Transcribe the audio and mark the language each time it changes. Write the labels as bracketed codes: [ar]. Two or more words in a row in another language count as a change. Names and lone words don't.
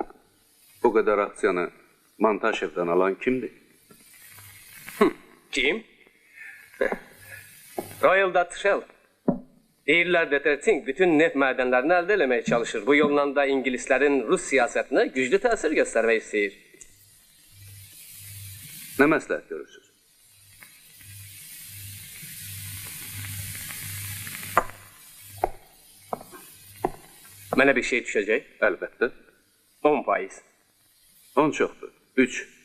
[tr] Bu kadar aksiyanı Montaşev'den alan kimdi? Kim? Royal Dutch Shell. Deyirlər Deterting bütün neft madenlerini elde etmeye çalışır. Bu yolla da İngilizlerin Rus siyasetine güçlü tesir göstermeyi istəyir. [az] Ne məsləhət görürsünüz? Mənə bir şey düşəcək. Əlbəttə. 10%. 10 çoxdur. 3.